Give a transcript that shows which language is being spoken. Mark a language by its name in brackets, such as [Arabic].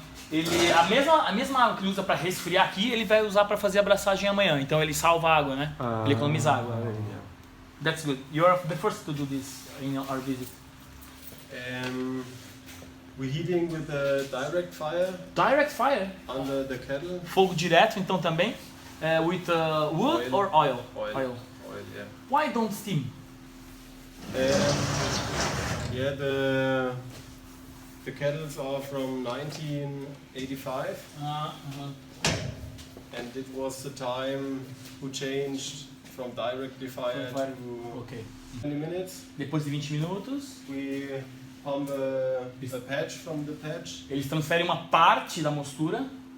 [Portuguese] Ele a mesma água que ele usa para resfriar aqui, ele vai usar para fazer a braçagem amanhã. Então ele salva a água, né? Ele economiza água. [English] That's good. You are the first to do this in our visit. We're heating with a direct fire. Direct fire? Under the kettle. [Portuguese] Fogo direto, então também. [English] With wood or oil? Oil, yeah. Why don't steam? The kettles are from 1985. And it was the time who changed from directly fire to 20 minutes. [Portuguese] Depois de 20 minutos, [English] we pump a patch from the patch. [Portuguese] Eles transferem uma parte da mostura